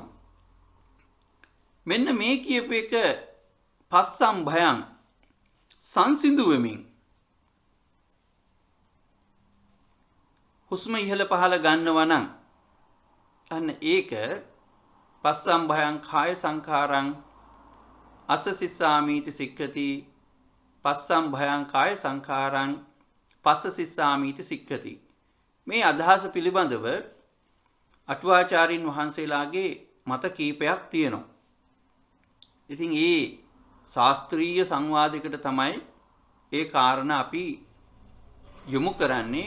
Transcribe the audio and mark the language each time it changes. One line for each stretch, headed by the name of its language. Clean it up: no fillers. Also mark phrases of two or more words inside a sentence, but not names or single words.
Sinhala: මෙන්න මේ කියපු එක
Pali: පස්සම් භයං
Sinhala: සංසිඳුවමින් හුස්ම ඉහළ පහළ ගන්නවා නම් අන්න ඒක
Pali: පස්සම් භයං කාය සංඛාරං අසසිස්සාමීති සික්ඛති. පස්සම් භයං කාය සංඛාරං පස්සසිස්සාමීති සික්ඛති.
Sinhala: මේ අදහස පිළිබඳව අටුවාචාරින් වහන්සේලාගේ මත කීපයක් තියෙනවා. ඉතින් ඒ ශාස්ත්‍රීය සංවාදයකට තමයි ඒ කාරණා අපි යොමු කරන්නේ.